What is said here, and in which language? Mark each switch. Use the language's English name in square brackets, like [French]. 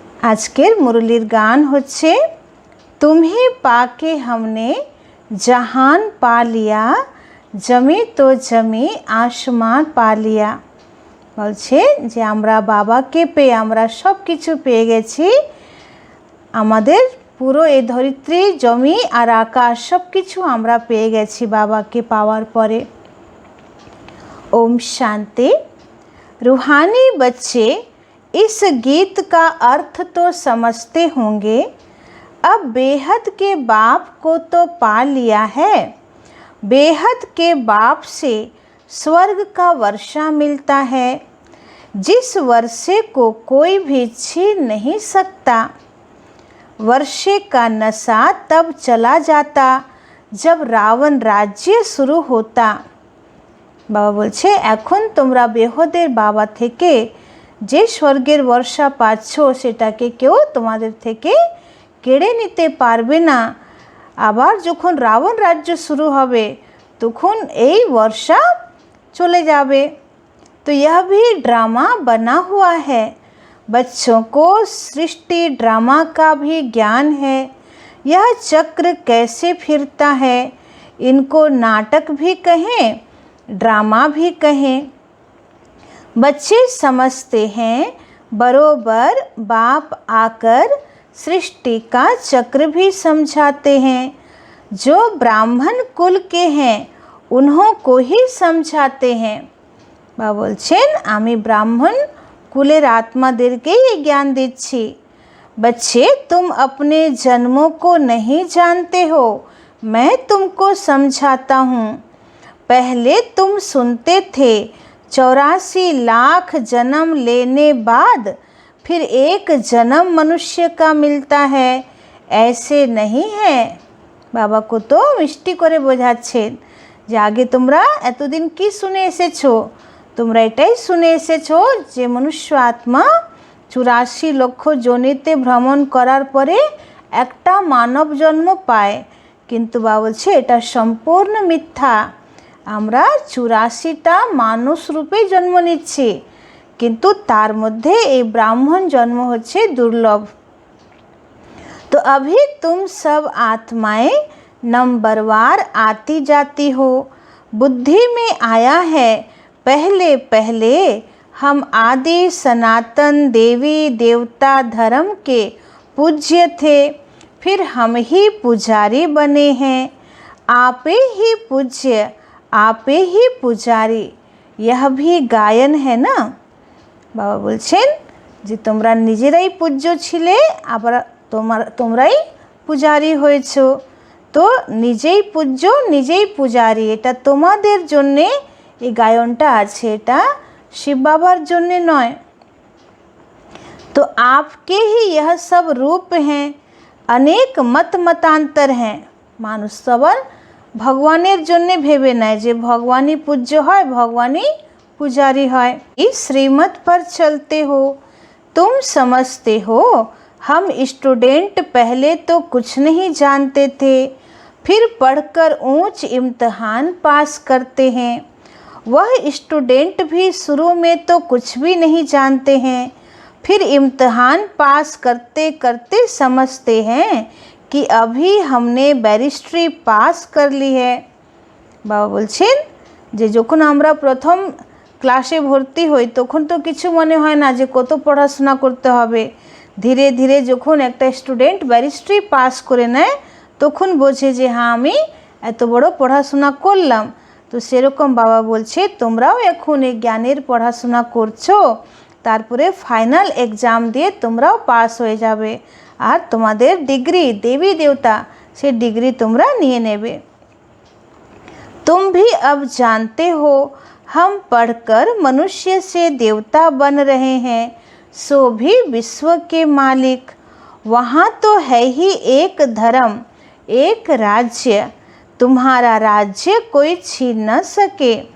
[Bangla] আজকের মুরলির গান হচ্ছে, [Hindi] तुम्हें पाके हमने जहान पा लिया, जमी तो जमी आसमान पा लिया। [Bangla] বলছে যে আমরা বাবাকে পেয়ে আমরা সব কিছু পেয়ে গেছি, আমাদের পুরো এই ধরিত্রী জমি আর আকাশ সব কিছু আমরা পেয়ে গেছি বাবাকে পাওয়ার পরে। [Hindi] ओम शांति। रूहानी बच्चे इस गीत का अर्थ तो समझते होंगे। अब बेहद के बाप को तो पा लिया है, बेहद के बाप से स्वर्ग का वर्षा मिलता है, जिस वर्षे को कोई भी छीन नहीं सकता। वर्षे का नशा तब चला जाता जब रावण राज्य शुरू होता। [Bangla] बाबा बोलছে এখন তোমরা বেহদের বাবা থেকে যে স্বর্গের বর্ষা পাচ্ছ সেটাকে কেউ তোমাদের থেকে কেড়ে নিতে পারবে না। আবার যখন রাবণ রাজ্য শুরু হবে তখন এই বর্ষা চলে যাবে। [Hindi] तो यह भी ड्रामा बना हुआ है। बच्चों को सृष्टि ड्रामा का भी ज्ञान है। यह चक्र कैसे फिरता है, इनको नाटक भी कहें ड्रामा भी कहें। बच्चे समझते हैं बरोबर बाप आकर सृष्टि का चक्र भी समझाते हैं। जो ब्राह्मण कुल के हैं उन्हों को ही समझाते हैं। [Bangla] বাবা বলছেন আমি ব্রাহ্মণ কুলের আত্মাদেরকেই এই জ্ঞান দিচ্ছি। [Hindi] बच्चे तुम अपने जन्मों को नहीं जानते हो, मैं तुमको समझाता हूँ। पहले तुम सुनते थे 84 लाख जन्म लेने बाद फिर एक जन्म मनुष्य का मिलता है, ऐसे नहीं है। [Bangla] बाबा को तो मिष्टि करे বোঝাচ্ছেন যে আগে তোমরা এতদিন কি শুনে এসেছো, তোমরা এটাই শুনে এসেছো যে মনুষ্য আত্মা 84 লক্ষ যোনিতে ভ্রমণ করার পরে একটা মানব জন্ম পায়। কিন্তু বাবা বলছে এটা সম্পূর্ণ মিথ্যা। আমরা 84টা মানুষ রূপে জন্ম নিচ্ছি, কিন্তু তার মধ্যে এই ব্রাহ্মণ জন্ম হচ্ছে দুর্লভ। [Hindi] तो अभी तुम सब आत्माएं नंबरवार आती जाती हो। बुद्धि में आया है पहले पहले हम आदि सनातन देवी देवता धर्म के पूज्य थे, फिर हम ही पुजारी बने हैं। आपे ही पूज्य आपे ही पुजारी, यह भी गायन है ना। [Bangla] बाबा बोलছেন যে তোমরা নিজেরাই পূজ্য ছিলে আবার তোমরাই পূজারি হয়েছো। তো নিজেই পূজ্য নিজেই পূজারি, এটা তোমাদের জন্যে এই গায়নটা আছে, এটা শিব বাবার জন্যে নয়। [Hindi] तो आपके ही यह सब रूप हैं, अनेक मत मतांतर हैं। [Bangla] মানুষ সবার ভগবানের জন্যে ভেবে নেয় যে ভগবানই পূজ্য হয়, ভগবানই [Hindi] पुजारी है। इस श्रीमत पर चलते हो, तुम समझते हो हम स्टूडेंट पहले तो कुछ नहीं जानते थे, फिर पढ़कर ऊंच इम्तहान पास करते हैं। वह स्टूडेंट भी शुरू में तो कुछ भी नहीं जानते हैं, फिर इम्तहान पास करते करते समझते हैं कि अभी हमने बैरिस्ट्री पास कर ली है। [Bangla] बाबा बोलছেন যে যখন আমরা প্রথম ক্লাসে ভর্তি হই তখন তো কিছু মনে হয় না যে কত পড়াশোনা করতে হবে। ধীরে ধীরে যখন একটা স্টুডেন্ট ব্যারিস্ট্রি পাস করে নেয় তখন বোঝে যে হ্যাঁ আমি এত বড় পড়াশোনা করলাম। তো সেরকম বাবা বলছে তোমরাও এখন এই জ্ঞানের পড়াশোনা করছো, তারপরে ফাইনাল এক্সাম দিয়ে তোমরাও পাস হয়ে যাবে আর তোমাদের ডিগ্রি দেবী দেবতা সে ডিগ্রি তোমরা নিয়ে নেবে। [Hindi] तुम भी अब जानते हो हम पढ़कर मनुष्य से देवता बन रहे हैं, सो भी विश्व के मालिक। वहाँ तो है ही एक धर्म एक राज्य, तुम्हारा राज्य कोई छीन न सके।